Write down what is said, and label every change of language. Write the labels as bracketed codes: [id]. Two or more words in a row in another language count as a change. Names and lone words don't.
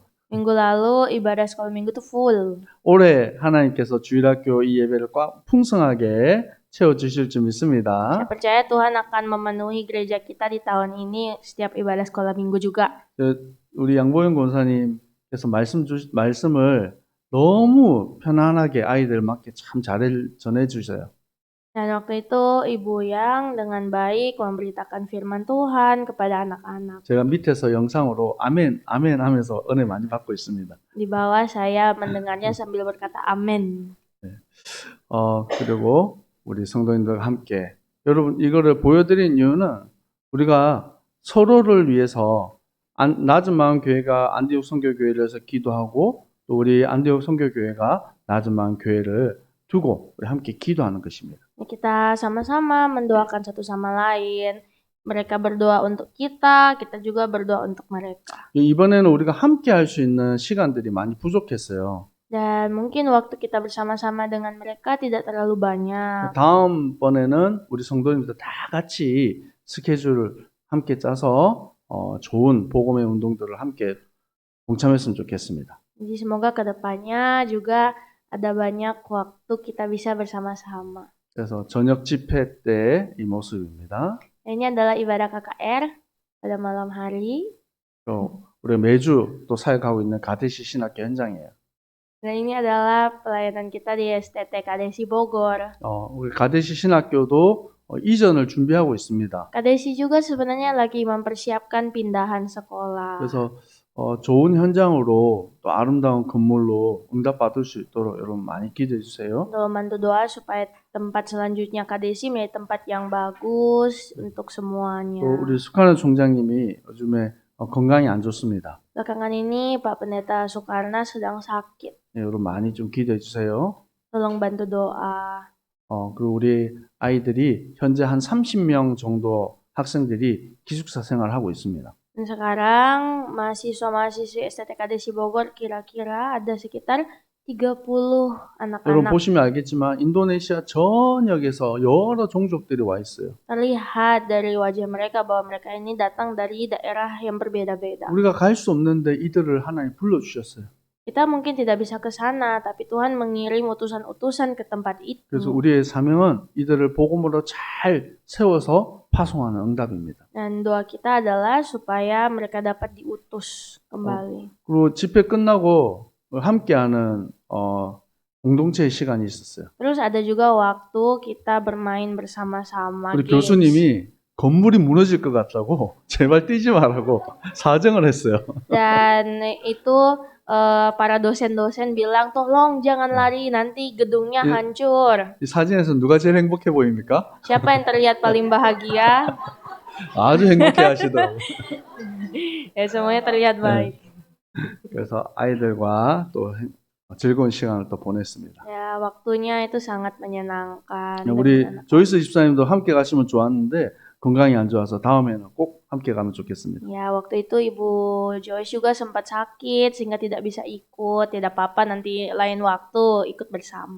[id] Minggu lalu ibadah sekolah minggu tuh full. [ko] 올해 하나님께서 주일학교 이 예배를 꽉 풍성하게 채워주실 줄 믿습니다. [id] Saya percaya Tuhan akan memenuhi gereja kita di tahun ini setiap ibadah sekolah minggu juga. [ko] 우리 양보영 권사님께서 말씀을 너무 편안하게 아이들 맞게 참 잘 전해주셔요. [id] Dan waktu itu Ibu Yang dengan baik memberitakan firman Tuhan kepada anak-anak. [ko] 제가 밑에서 영상으로 아멘, 아멘 하면서 은혜 많이 받고 있습니다. [id] Di bawah saya mendengarnya sambil berkata amin. [ko] 그리고 우리 성도님들과 함께 여러분 이거를 보여드린 이유는 우리가 서로를 위해서 낮은 마음 교회가 안디옥 선교교회를 위해서 기도하고 또 우리 안디옥 선교교회가 낮은 마음 교회를 두고 우리 함께 기도하는 것입니다. [id] Kita sama-sama mendoakan satu sama lain. Mereka berdoa untuk kita juga berdoa untuk mereka. [ko] 이번에는 우리가 함께 할 수 있는 시간들이 많이 부족했어요. [id] Dan mungkin waktu kita bersama-sama dengan mereka tidak terlalu banyak. [ko] 다음번에는 우리 성도님들 다 같이 스케줄을 함께 짜서 좋은 복음의 운동들을 함께 동참했으면 좋겠습니다. [id] Jadi semoga kedepannya juga ada banyak waktu kita bisa bersama-sama. [ko] 그래서 저녁 집회 때 이 모습입니다. [id] Ini adalah ibadah KKR pada malam hari. [ko] 또 우리 매주 또 사역하고 있는 가데시 신학교 현장이에요. [id] Dan ini adalah pelayanan kita di STT Kadesi Bogor. [ko] 우리 가데시 신학교도 이전을 준비하고 있습니다. [id] Kadesi juga sebenarnya lagi mempersiapkan pindahan sekolah. [ko] 그래서 좋은 현장으로 또 아름다운 건물로 응답받을 수 있도록 여러분 많이 기도해 주세요. [id] Untuk membantu doa supaya tempat selanjutnya Kadesi menjadi tempat yang bagus untuk semuanya. [ko] 또 우리 수카는 총장님이 요즘에 건강이 안 좋습니다. [id] Belakangan ini Pak Pendeta Soekarna sedang sakit. [ko] 네, 여러분 많이 좀 기도해 주세요. [id] Tolong bantu doa. [ko] 그리고 우리 아이들이 현재 한 30명 정도 학생들이 기숙사 생활을 하고 있습니다. [id] Dan sekarang mahasiswa-mahasiswi STT Kadesi Bogor kira-kira ada sekitar 30 [ko] 여러분 [id] anak-anak. [ko] 보시면 알겠지만 인도네시아 전역에서 여러 종족들이 와 있어요. [id] Terlihat dari wajah mereka bahwa mereka ini datang dari daerah yang berbeda-beda. [ko] 우리가 갈 수 없는데 이들을 하나님 불러주셨어요. [id] Kita mungkin tidak bisa ke sana, tapi Tuhan mengirim utusan-utusan ke tempat [ko] 그래서 [id] itu. [ko] 우리의 사명은 이들을 복음으로 잘 세워서 파송하는 응답입니다. [id] Dan doa kita adalah supaya mereka dapat diutus kembali. [ko] 그리고 집회 끝나고 함께하는 공동체의 시간이 있었어요. [id] Terus ada juga waktu kita bermain bersama-sama. [ko] 우리 games. 교수님이 건물이 무너질 것 같다고 제발 뛰지 말라고 사정을 했어요. [id] Dan itu para dosen-dosen bilang, tolong jangan lari, nanti gedungnya hancur. [ko] 이 사진에서 누가 제일 행복해 보입니까? [id] Siapa yang terlihat paling bahagia? [ko] 아주 행복해 하시더라고요. [id] Ya semuanya terlihat baik. [ko] 그래서 아이들과 또 즐거운 시간을 또 보냈습니다. [id] Ya waktunya itu sangat menyenangkan. [ko] 우리 [id] dengan anak-anak. [ko] 조이스 집사님도 함께 가시면 좋았는데 건강이 안 좋아서 다음에는 꼭 함께 가면 좋겠습니다. [id] Ya waktu itu Ibu Joyce juga sempat sakit sehingga tidak bisa ikut. Tidak apa-apa, nanti lain waktu ikut bersama.